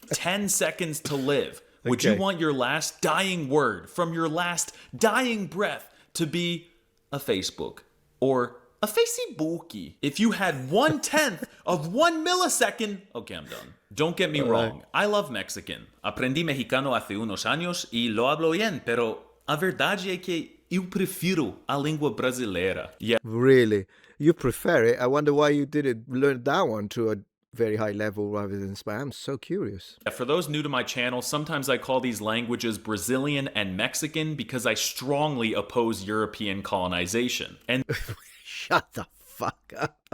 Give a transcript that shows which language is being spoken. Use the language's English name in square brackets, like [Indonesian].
[English] 10 seconds to live, would you want your last dying word from your last dying breath to be a Facebook or a Facebookie? If you had 1/10 of 1 millisecond, okay, I'm done. Don't get me wrong, I love Mexican. [Spanish] Aprendi mexicano hace unos años y lo hablo bien, pero [Portuguese] a verdade é que eu prefiro a língua brasileira. [English] Yeah. Really? You prefer it? I wonder why you didn't learn that one to a very high level rather than Spanish. I'm so curious. For those new to my channel, sometimes I call these languages Brazilian and Mexican because I strongly oppose European colonization. And Shut the fuck up.